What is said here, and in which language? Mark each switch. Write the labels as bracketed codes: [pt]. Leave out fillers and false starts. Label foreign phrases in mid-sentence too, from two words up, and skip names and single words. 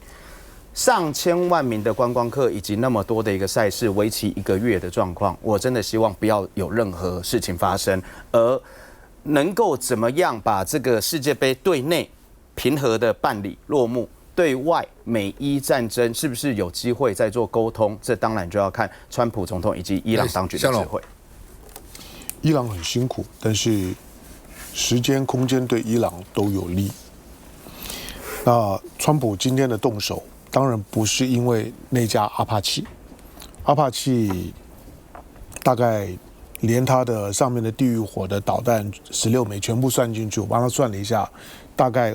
[zh] 上千萬名的觀光客以及那麼多的一個賽事，為期1個月的狀況，我真的希望不要有任何事情發生，而能夠怎麼樣把這個世界杯對內平和的辦理落幕。對外美伊戰爭是不是有機會再做溝通？這當然就要看川普總統以及伊朗當局的智慧。伊朗很辛苦，但是時間、空間對伊朗都有利。那川普今天的動手，當然不是因為那架阿帕奇，阿帕奇大概連它的上面的地獄火的導彈16枚全部算進去，我幫他算了一下，大概。